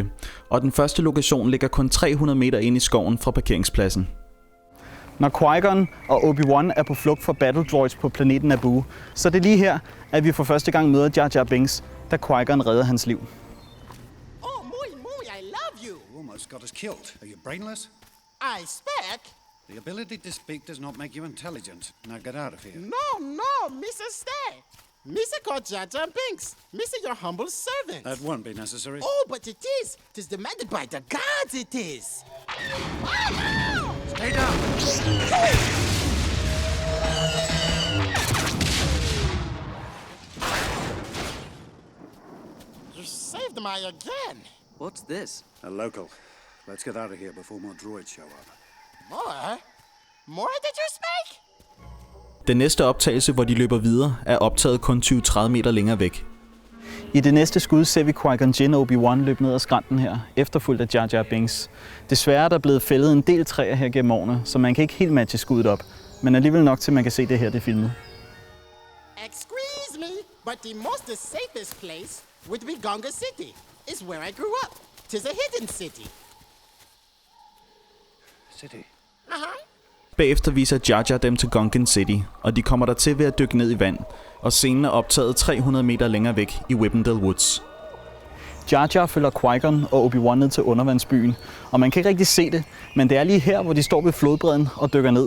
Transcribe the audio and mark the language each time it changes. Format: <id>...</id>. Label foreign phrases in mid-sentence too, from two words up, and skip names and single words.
<da>Og den første lokation ligger kun 300 meter ind i skoven fra parkeringspladsen. Når Qui-Gon og Obi-Wan er på flugt fra battle droids på planeten Naboo, så er det lige her, at vi for første gang møder Jar Jar Binks, da Qui-Gon redder hans liv.</da> <en>Oh, muy, I love you. You almost got us killed. Are you brainless? I speak. The ability to speak does not make you intelligent. Now get out of here. No, Mr. Stay. Mr. called Jar Jar Binks. Mr. your humble servant. That won't be necessary. Oh, but it is. 'Tis demanded by the gods, it is. Stay down. You saved my again. What's this? A local. Let's get out of here before more droids show up. More did you speak?</en> <da>Den næste optagelse, hvor de løber videre, er optaget kun 20-30 meter længere væk. I det næste skud ser vi Qui-Gon Jinn og Obi-Wan løbe ned ad skrænten her, efterfulgt af Jar Jar Binks. Desværre er der blevet fældet en del træer her gennem årene, så man kan ikke helt matche skuddet op, men alligevel nok til, man kan se det her, det er filmet.</da> <en>Excuse me, but the safest place would be Gunga City. It's where I grew up. 'Tis a hidden city. City? Uh-huh.</en> <da>Bagefter viser Jar Jar dem til Gungan City, og de kommer der til ved at dykke ned i vand, og scenen er optaget 300 meter længere væk i Whippendale Woods. Jar Jar følger Qui-Gon og Obi-Wan ned til undervandsbyen, og man kan ikke rigtig se det, men det er lige her, hvor de står ved flodbredden og dykker ned.</da>